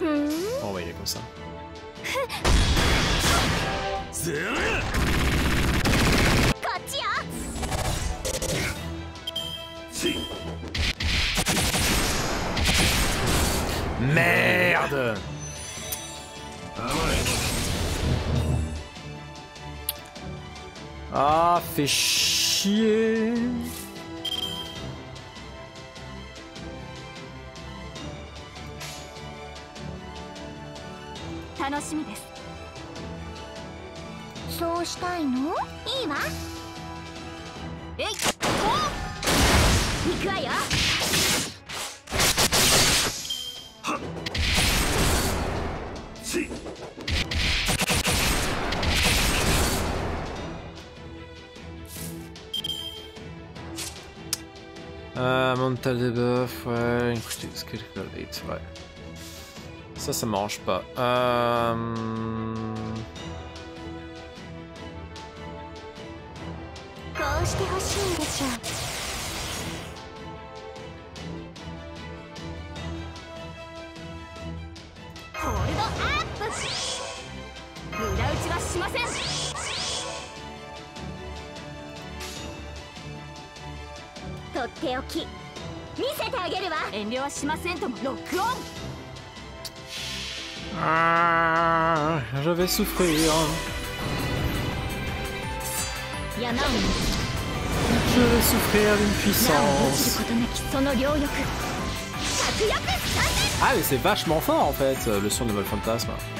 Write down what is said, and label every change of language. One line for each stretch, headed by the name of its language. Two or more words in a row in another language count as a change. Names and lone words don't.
French: Oh ouais, il est comme ça. Merde! Ah, fait chier!
Japanese: そうしたいの？いいわ。えい。行くわよ。
English: Mental debuff, ouais, critical hit, ouais.
French: Ça m'arrange pas.
Japanese: こうしてほしいんでしょう。ホールドアップ。無駄打ちはしません。とっておき見せてあげるわ。遠慮はしませんとも。ロックオン。
French: Ah, je vais souffrir. Je vais souffrir d'une puissance. Ah mais c'est vachement fort en fait, le son de Vol Fantasme.